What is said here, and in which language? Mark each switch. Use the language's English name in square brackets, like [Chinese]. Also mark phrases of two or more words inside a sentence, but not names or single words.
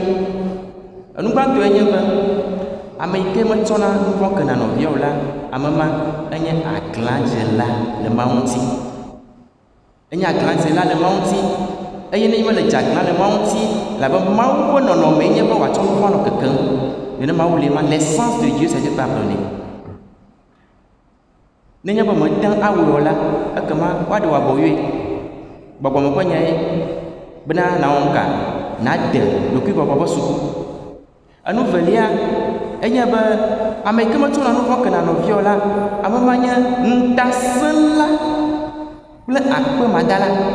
[Ewe] Enu gbãtɔe nye be ame yi ke metsɔna nu vɔ̃ kena nɔvia o la ame ma enye aglãdzela le Mawu ŋuti. Enye aglãdzela le Mawu ŋuti eye ne mele dze aglã le Mawu ŋuti labe Mawu ƒe nɔnɔme nye be wòatsɔ nu vɔ̃ nɔ kekem. Nene Mawu le ma [French] l'essence de Dieu c'est de pardonner. [Ewe] Nenye be mete awɔ la ekema woaɖe wò abɔyɔe. Gbɔgbɔme ƒe nya ye bena nawɔ nuka nade ɖokuibɔbɔ ƒe suku. Enu velia enye be ame yi ke metsɔna nu vɔ̃ kena nɔvia o la ame ma nye ŋutasẽla kple akpemadala.